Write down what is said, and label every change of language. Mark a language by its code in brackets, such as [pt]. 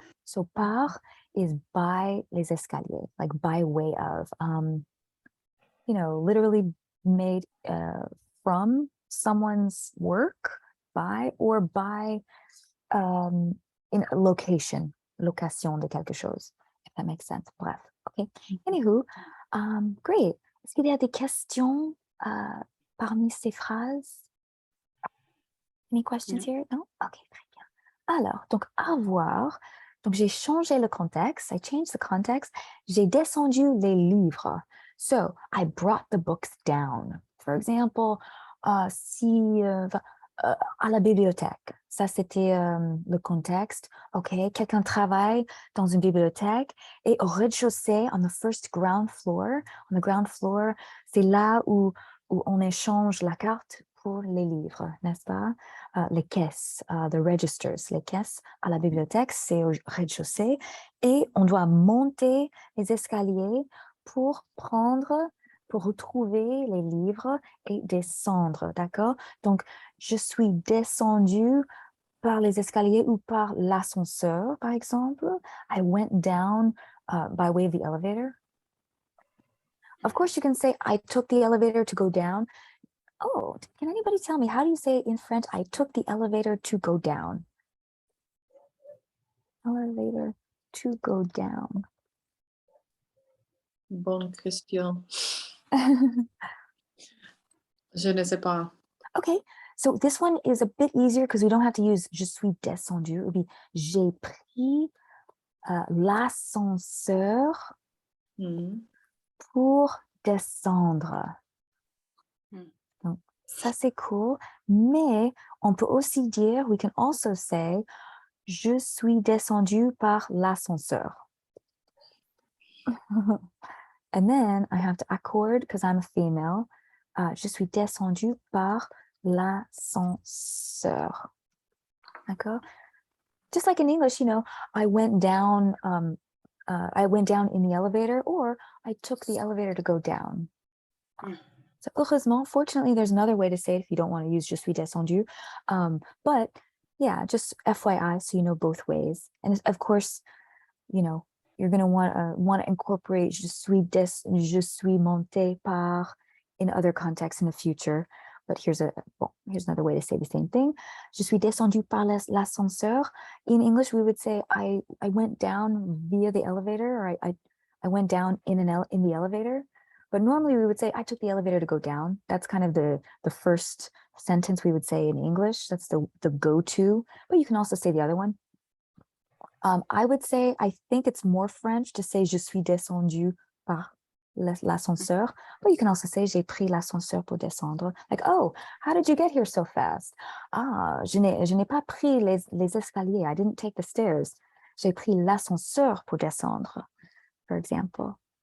[en] So par is by les escaliers, like by way of, you know, literally made from someone's work, by, or by in a location [fr] de quelque chose, [en] if that makes sense. Bref, okay. Anywho, great. [fr] Est-ce qu'il y a des questions parmi ces phrases? [en] Any questions here? No? Okay, [fr] très bien. Alors, donc avoir. Donc, j'ai changé le contexte. [en] I changed the context. [fr] J'ai descendu les livres. [en] So, I brought the books down. For example, [fr] à la bibliothèque. Ça, c'était le contexte. OK, quelqu'un travaille dans une bibliothèque et au rez-de-chaussée, [en] on the first ground floor, [fr] on the ground floor, c'est là où on échange la carte pour les livres, n'est-ce pas? Les caisses, [en] the registers, [fr] les caisses à la bibliothèque, c'est au rez-de-chaussée et on doit monter les escaliers pour retrouver les livres et descendre, d'accord? Donc, je suis descendue par les escaliers ou par l'ascenseur, par exemple. [en] I went down by way of the elevator. Of course, you can say, I took the elevator to go down. Oh, can anybody tell me, how do you say in French, I took the elevator to go down? Elevator to go down. [fr] Bonne question. Je ne sais pas. [en] Okay, so this one is a bit easier because we don't have to use [fr] je suis descendu. [en] It would be [fr] j'ai pris l'ascenseur pour descendre. Donc, ça, c'est cool. Mais on peut aussi dire, [en] we can also say, [fr] je suis descendu par l'ascenseur. [en] And then I have to accord because I'm a female. [fr] Je suis descendu par l'ascenseur. D'accord? [en] Just like in English, you know, I went down in the elevator, or I took the elevator to go down. So heureusement, fortunately, there's another way to say it if you don't want to use [fr] je suis descendu. [en] But yeah, just FYI, so you know both ways. And of course, you know, you're going to want to incorporate [fr] je suis monté par [en] in other contexts in the future. But here's another way to say the same thing. [fr] Je suis descendu par l'ascenseur. [en] In English, we would say I went down via the elevator, or I went down in the elevator. But normally we would say I took the elevator to go down. That's kind of the first sentence we would say in English. That's the go-to. But you can also say the other one. I would say I think it's more French to say [fr] je suis descendu par l'ascenseur, [en] but you can also say [fr] j'ai pris l'ascenseur pour descendre. [en] Like, oh, how did you get here so fast? [fr] Ah, je n'ai pas pris les escaliers. [en] I didn't take the stairs. [fr] J'ai pris l'ascenseur pour descendre, [en] for example.